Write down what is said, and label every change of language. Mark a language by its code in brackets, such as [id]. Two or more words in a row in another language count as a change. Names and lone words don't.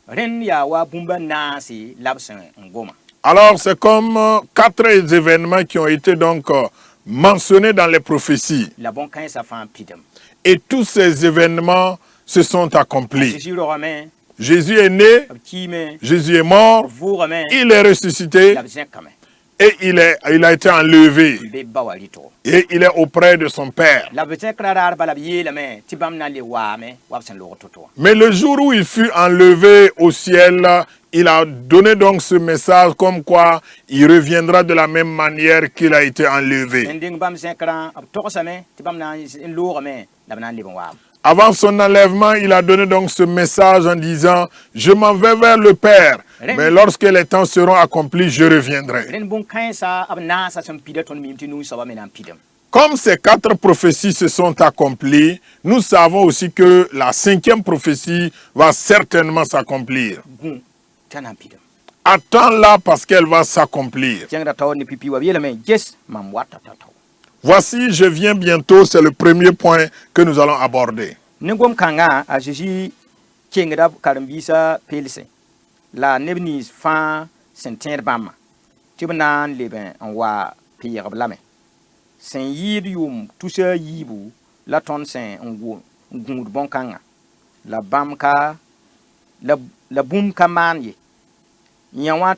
[fr] Alors c'est comme 4 événements qui ont été donc mentionnés dans les prophéties. Et tous ces événements se sont accomplis. Jésus est né, [mos] b kiime [fr] Jésus est mort, [mos] b vʋʋgame [fr] il est ressuscité [mos] la b zẽkame [fr] et il a été enlevé. [mos] n be ba wa rɩtgo [fr] Et il est auprès de son Père. [mos] la b zẽkra raar bala b yeelame tɩ bãmb na n le waame wa b sẽn log to-to wã [fr] Mais le jour où il fut enlevé au ciel, il a donné donc ce message comme quoi il reviendra de la même manière qu'il a été enlevé. [mos] n deng bãmb zẽkrã b togsame tɩ bãmb na n loogame la b na n leb n waam [fr] Avant son enlèvement, il a donné donc ce message en disant, je m'en vais vers le Père, mais lorsque les temps seront accomplis, je reviendrai. [mos] rẽnd bõn-kãensã b naasã sẽn pida tõnd mim tɩ nuu-soabã me na n pidem [fr] Comme ces 4 prophéties se sont accomplies, nous savons aussi que la 5e prophétie va certainement s'accomplir. [mos] gũ tɩ a na n pidem [fr] Attends-la parce qu'elle va s'accomplir. [mos] tẽngda taoor ne pipi wa b yeelame ges mam wata tao [fr] Voici, je viens bientôt, c'est le premier point que nous allons aborder. [mos] ne gom-kãngã a zeezi kengda b karen-biisã peelse la neb nins fãa sẽn tẽed bãmba tɩ b na n leb n wa peeg-b lame sẽn yɩɩd yʋʋm tusa yiibu la tõnd sẽn n gũud bõn-kãngã la bãmb ka la bũmb ka maan ye yã wã